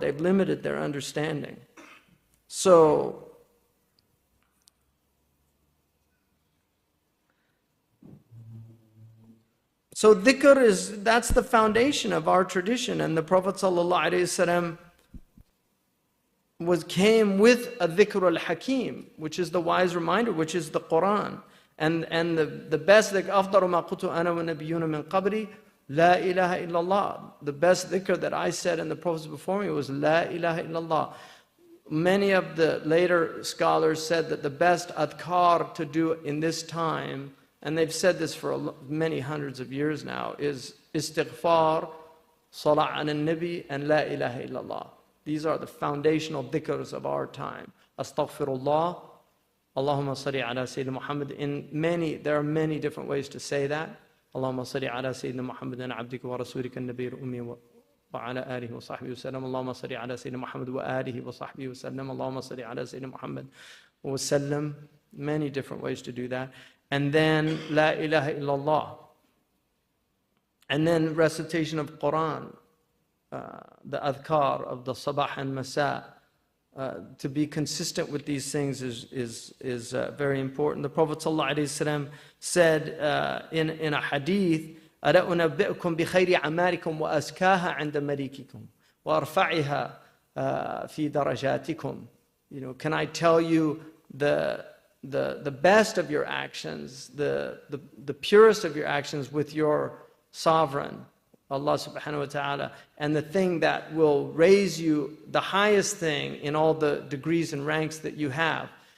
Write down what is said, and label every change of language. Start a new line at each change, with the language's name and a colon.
English: They've limited their understanding. So dhikr that's the foundation of our tradition. And the Prophet ﷺ came with a dhikr al-hakim, which is the wise reminder, which is the Quran. And the best dhikr,
Arabic: أَفْضَلُ مَا قُلْتُ أَنَا وَالنَّبِيُّونَ مِنْ قَبْلِي لَا إِلَهَ إِلَّا اللَّهِ.
English: The best dhikr that I said and the prophets before me was
Arabic: لَا إِلَهَ إِلَّا اللَّهِ.
English: Many of the later scholars said that the best adhkar to do in this time, and they've said this for many hundreds of years now, is istighfar, salah ala nabi, and la ilaha illallah. These are the foundational dhikrs of our time.
Arabic: Astaghfirullah, Allahumma salli ala Sayyidina Muhammad.
English: There are many different ways to say that.
Arabic: اللهم صل على سيدنا محمد عبدك ورسولك النبي الأمي وعلى آله وصحبه وسلم اللهم صل على سيدنا محمد وآله وصحبه وسلم اللهم صل على سيدنا محمد وسلم.
English: Many different ways to do that. And then La ilaha illallah. And then recitation of Quran, the adhkar of the sabah and masa. To be consistent with these things is very important. The Prophet ﷺ said in a hadith,
Arabic: أَلَا أُنَبِّئُكُمْ بِخَيْرِ عَمَالِكُمْ وَأَزْكَاهَا عِنْدَ مَلِيكِكُمْ وَأَرْفَعِهَا فِي دَرَجَاتِكُم.
English: Can I tell you the best of your actions, the purest of your actions with your sovereign, Allah subhanahu wa ta'ala, and the thing that will raise you, the highest thing in all the degrees and ranks that you have.